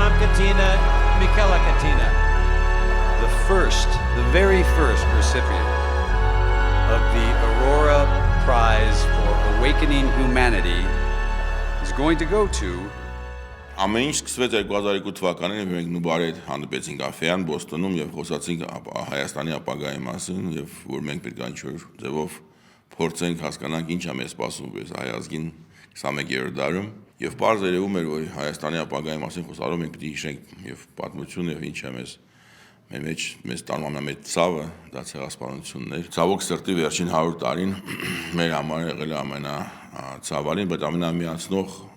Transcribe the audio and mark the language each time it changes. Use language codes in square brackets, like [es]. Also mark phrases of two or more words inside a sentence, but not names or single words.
[en] Katina Michaela Katina, the very first recipient of the Avrora Prize for Awakening Humanity is going to go to [hy] Ամեն ինչ սկսվեց 2002 թվականին, երբ մենք նուբարի հետ հանդիպեցինք Աֆեան, Բոստոնում եւ խոսացինք Հայաստանի ապագայի մասին եւ որ մենք պետք է ինչ-որ ձևով փորձենք հասկանանք ինչ է մեզ սպասում այս հայ ազգին 21-րդ դարում եւ բարձ երևում էր որ Հայաստանի ապագայի մասին խոսալով մենք պետք է հիշենք եւ պատմություն եւ ինչ է մեր մեջ տանում ամենամեծ ցավը դա ցեղասպանությունն էր։ Ցավոք սրտի վերջին 100 տարին մեր համար եղել է ամենացավալին, բայց ամենամիացնող